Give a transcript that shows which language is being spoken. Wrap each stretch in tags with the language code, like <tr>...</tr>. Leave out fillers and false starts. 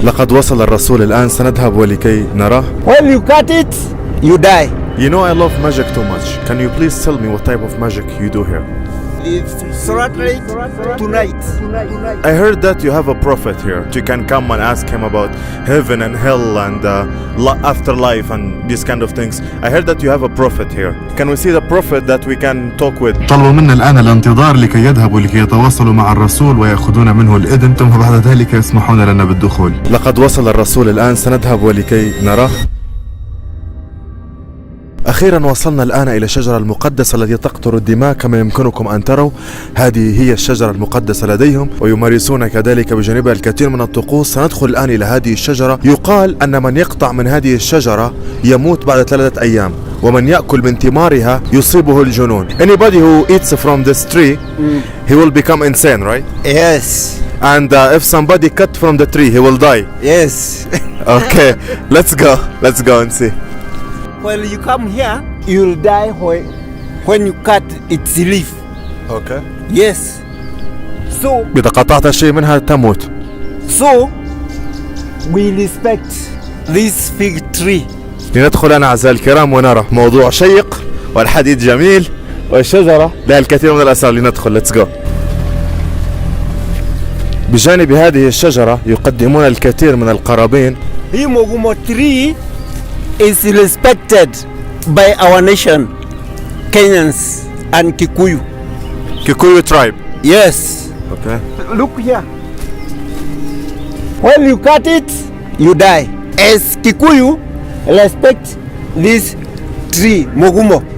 <ar>لقد وصل الرسول الآن، سنذهب ولكي نراه.</ar> <en>When you cut it, you die. You know I love magic too much. Can you please tell me what type of magic you do here? It's tonight. I heard that you have a prophet here. You can come and ask him about heaven and hell and afterlife and these kind of things. I heard that you have a prophet here. Can we see the prophet that we can talk with?</en> <ar>طلبوا منا الآن الانتظار لكي يذهبوا لكي يتواصلوا مع الرسول ويأخذون منه الإذن، ثم بعد ذلك يسمحون لنا بالدخول. لقد وصل الرسول الآن، سنذهب ولكي نراه. أخيرا وصلنا الآن إلى الشجرة المقدسة التي تقطر الدماء كما يمكنكم أن تروا. هذه هي الشجرة المقدسة لديهم، ويمارسون كذلك بجانبها الكثير من الطقوس. سندخل الآن إلى هذه الشجرة. يقال أن من يقطع من هذه الشجرة يموت بعد 3 أيام، ومن يأكل من ثمارها يصيبه الجنون.</ar> <en>Anybody who eats from this tree, he will become insane, right? Yes. And if somebody cut from the tree, he will die. Yes. Okay, let's go and see. When you come here, you'll die when you cut its leaf. Okay. Yes. So</en> <ar>إذا قطعت شيء منها تموت.</ar> <en>So we respect this fig tree.</en> <ar>لندخل أنا أعزائي الكرام ونرى. موضوع شيق والحديث جميل والشجرة لها الكثير من الأسرار. لندخل.</ar> <en>Let's go.</en> <ar>بجانب هذه الشجرة يقدمون الكثير من القرابين.</ar> <en>The Mogumo tree is respected by our nation, Kenyans and Kikuyu. Kikuyu tribe. Yes. Okay. Look here. When you cut it, you die. As Kikuyu, respect this tree, Mogumo.</en>